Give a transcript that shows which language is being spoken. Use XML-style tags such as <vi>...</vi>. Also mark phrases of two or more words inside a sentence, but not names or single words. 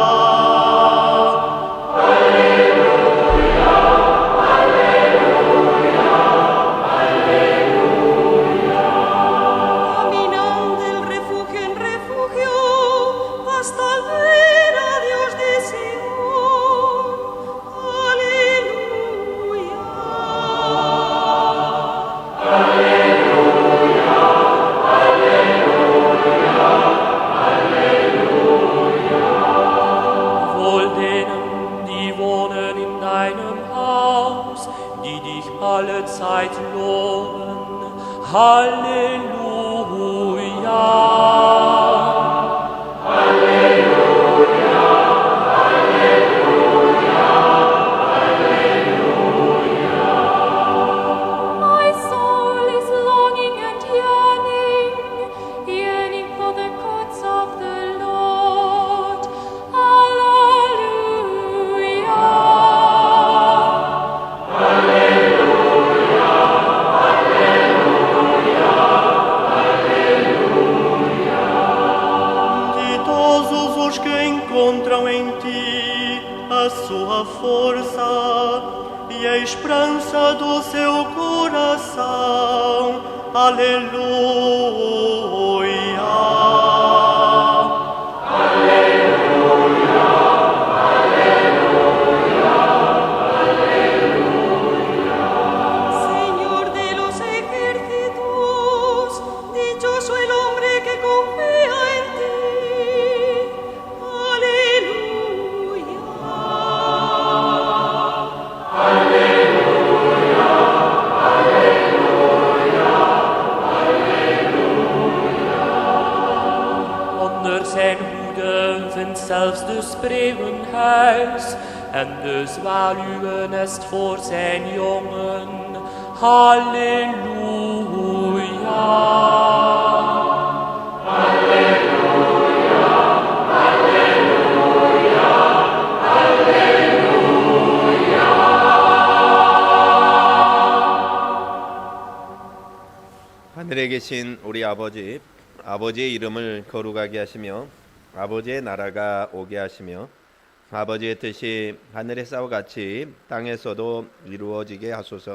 <es>Caminando del refugio en refugio hasta ver a Dios de Sion. Aleluya.</es> <de>Wohl denen, die wohnen in deinem Haus, die dich alle Zeit loben. Halleluja.</de> <en>My soul is longing and yearning for the courts of the Lord. Hallelujah.</en> <pt>Ditosos os que encontram em ti a sua força e a esperança do seu coração. Aleluia.</pt> <es>Señor de los ejércitos, dichoso el hombre que confía en ti. Aleluya.</es> <nl>Onder zijn hoede vindt zelfs de spreeuwenhuis en de zwaluwennest voor zijn jongen. Halleluja.</nl> <ko>하늘에 계신 우리 아버지, 아버지의 이름을 거룩하게 하시며 아버지의 나라가 오게 하시며 아버지의 뜻이 하늘에서와 같이 땅에서도 이루어지게 하소서.</ko>